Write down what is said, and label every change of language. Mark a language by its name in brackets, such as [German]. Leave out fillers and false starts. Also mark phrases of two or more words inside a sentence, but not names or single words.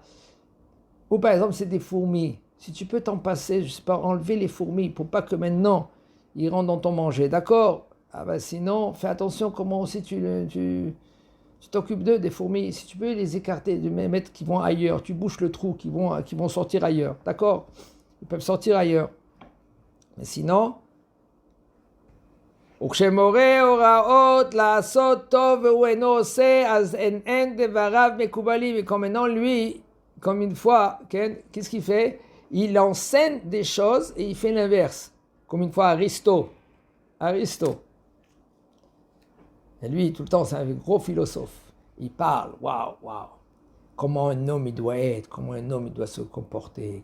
[French] Ou par exemple, c'est des fourmis. Si tu peux t'en passer, je sais pas, enlever les fourmis pour pas que maintenant, ils rentrent dans ton manger. D'accord? Sinon, fais attention comment aussi tu t'occupes d'eux, des fourmis. Si tu peux les écarter, de mettre qui vont ailleurs, tu bouches le trou, qui vont sortir ailleurs. D'accord? Ils peuvent sortir ailleurs. Mais sinon, [Hebrew] וכשמורה הוראות לעשות טוב והוא אינו עושה, אז אין דבריו מקובלים. [French] Et comme maintenant, lui, comme une fois, qu'est-ce qu'il fait? Il enseigne des choses et il fait l'inverse. Comme une fois Aristote. Et lui, tout le temps, c'est un gros philosophe. Il parle, waouh. Comment un homme il doit être, comment un homme il doit se comporter.